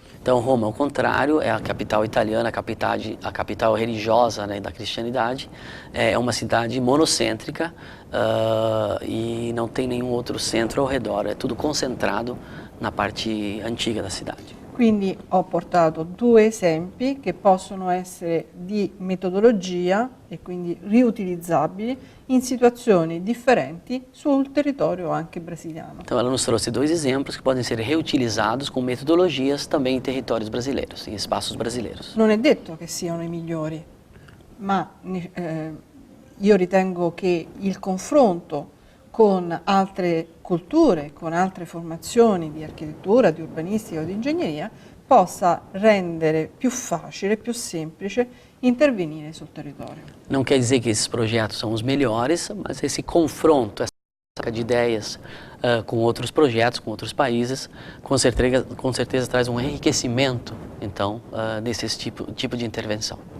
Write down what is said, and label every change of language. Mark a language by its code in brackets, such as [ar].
[pt] Então Roma, ao contrário, é a capital italiana, a capital religiosa, né, da cristianidade, é uma cidade monocêntrica e não tem nenhum outro centro ao redor, é tudo concentrado na parte antiga da cidade. [it] Quindi ho portato due esempi che possono essere di metodologia e quindi riutilizzabili in situazioni differenti sul territorio anche brasiliano. [pt] Então ela nos trouxe dois exemplos que podem ser reutilizados com metodologias também em territórios brasileiros, em espaços brasileiros. [it] Non è detto che siano i migliori, ma io ritengo che il confronto con altre culture, con altre formazioni di architettura, di urbanistica o di ingegneria, possa rendere più facile, più semplice intervenire sul territorio. [pt] Não quer dizer que esses projetos são os melhores, mas esse confronto, essa troca de ideias com outros projetos, com outros países, com certeza traz um enriquecimento, então, desse tipo de intervenção.